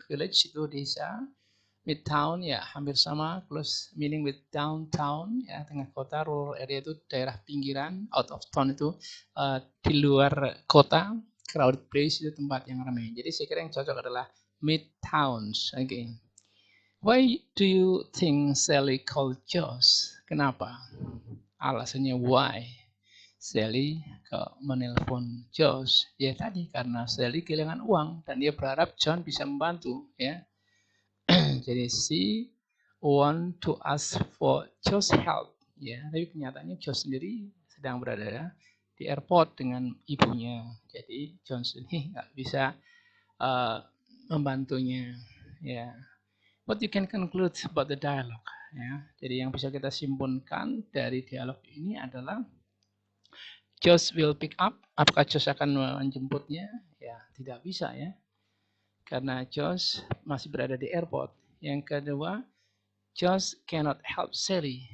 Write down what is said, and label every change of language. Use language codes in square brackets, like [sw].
[id] Village itu desa, midtown ya hampir sama, [en] close meaning with downtown, [id] ya, tengah kota. Rural area itu daerah pinggiran, out of town itu di luar kota. Crowded place itu tempat yang ramai. Jadi saya kira yang cocok adalah midtowns. [en] Okay. Why do you think Sally called Josh? [id] Kenapa? Alasannya why Sally menelpon Josh? Ya tadi karena Sally kehilangan uang dan dia berharap John bisa membantu, ya. [en] Jadi she want to ask for Josh's help, ya. [id] Tapi kenyataannya Josh sendiri sedang berada di airport dengan ibunya. Jadi John ini nggak bisa membantunya, ya. [en] What you can conclude about the dialogue, ya. [id] Jadi yang bisa kita simpulkan dari dialog ini adalah [en] Josh will pick up. [id] Apakah Josh akan menjemputnya? Ya, tidak bisa, ya. Karena Josh masih berada di airport. [en] Yang kedua, Josh cannot help Sally.